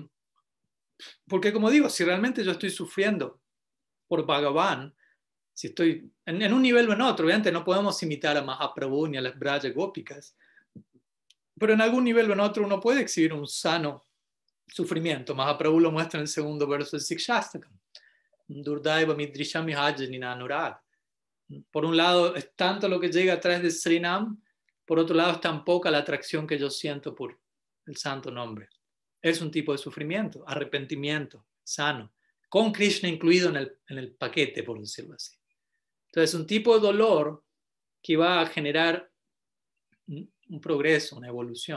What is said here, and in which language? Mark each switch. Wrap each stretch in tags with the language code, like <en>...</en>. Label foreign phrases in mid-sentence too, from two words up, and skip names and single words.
<es>Porque como digo, si realmente yo estoy sufriendo por Bhagavan, si estoy en un nivel o en otro, obviamente no podemos imitar a Mahaprabhu ni a las Braja Gópicas, pero en algún nivel o en otro uno puede exhibir un sano sufrimiento. Mahaprabhu lo muestra en el segundo verso del Sikshastakam.</es> <sa>दुर्दैव मिदृशं यज्ञिन अनुराग.</sa> <es>Por un lado es tanto lo que llega a través de Srinam, por otro lado es tan poca la atracción que yo siento por el santo nombre. Es un tipo de sufrimiento, arrepentimiento, sano, con Krishna incluido en el paquete, por decirlo así. Entonces, un tipo de dolor que va a generar un progreso, una evolución.</es>